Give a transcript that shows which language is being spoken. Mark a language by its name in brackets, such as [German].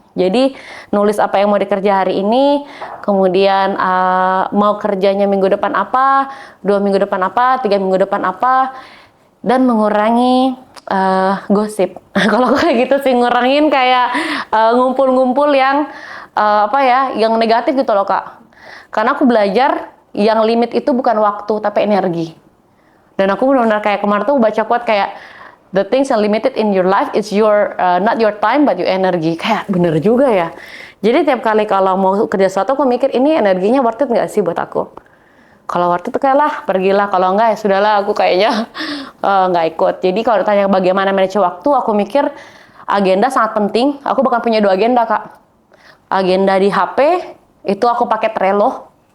[Indonesian] Jadi nulis apa yang mau dikerja hari ini, kemudian mau kerjanya minggu depan apa, 2 minggu depan apa, 3 minggu depan apa, dan mengurangi gosip. Kalau aku kayak gitu sih, ngurangin kayak ngumpul-ngumpul yang yang negatif gitu loh, Kak. Karena aku belajar yang limit itu bukan waktu tapi energi. Dan aku benar-benar kayak kemarin tuh baca quote kayak, [English] the things that limited in your life is your not your time but your energy. [Indonesian] Kayak bener juga ya. Jadi tiap kali kalau mau kerja sesuatu aku mikir ini energinya worth it nggak sih buat aku. Kalau worth it kayak lah pergilah, kalau enggak ya sudahlah, aku kayaknya nggak ikut. Jadi kalau ditanya bagaimana manage waktu, aku mikir agenda sangat penting. Aku bahkan punya 2 agenda, Kak. Agenda di HP itu aku pakai Trello.